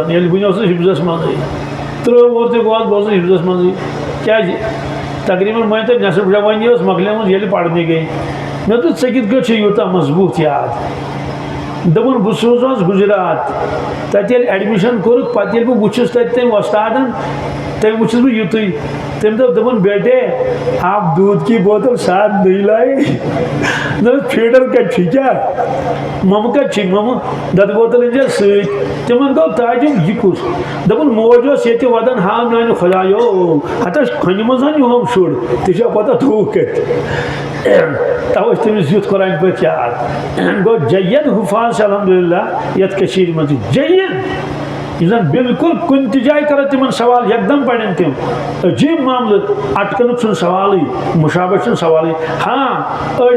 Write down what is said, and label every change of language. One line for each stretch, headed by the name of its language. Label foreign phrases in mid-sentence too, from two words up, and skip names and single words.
Kashmiri: ییٚلہِ بہٕ اوسُس حفظس منٛزٕے 30 وُہُر تہِ گوس بہٕ اوسُس حفظس منٛزٕے کیٛازِ تقریٖبن مٲنۍ تو نٮ۪صف جوٲنی ٲس مۄکلیمٕژ ییٚلہِ پرنہِ گٔے مےٚ دوٚپ ژےٚ کِتھ کٲٹھۍ چھُ یوٗتاہ مضبوٗط یاد دوٚپُن بہٕ سوٗزہوس گُجرات تتہِ ییٚلہِ ایڈمِشن کوٚرُکھ پتہٕ ییٚلہِ بہٕ وٕچھُس تتہِ تٔمۍ وۄستادن تٔمۍ وٕچھُس بہٕ یُتُے تٔمۍ دوٚپُن
Urdu: بیٹے آپ دودھ کی بوتل ساتھ نہیں لائے
Kashmiri: دوٚپُس فیٖڈر کتہِ چھُے کیٛاہ ممہٕ کتہِ چھُے ممہٕ دۄدٕ بوتل أنۍ زِ سۭتۍ تِمن گوٚو تعجب یہِ کُس دوٚپُن موج اوس ییٚتہِ ودان ہاو میانہِ خۄدایو ہتس کھۄنہِ منٛز یِہُم شُر تہِ چھا پتہ تھوٚوُکھ کتہِ توے چھُ تٔمِس یُتھ قرآن پٲٹھۍ یاد گوٚو جید حُفاظ چھِ الحمدللہ یتھ کٔشیٖرِ منٛز جید یِم زن بالکل کُنہِ تہِ جایہِ کرو تِمن سوال یکدم پرن تِم عجیٖب معاملہٕ اٹکنُک چھُنہٕ سوالٕے مُشابہت چھُنہٕ سوالٕے ہاں أڑۍ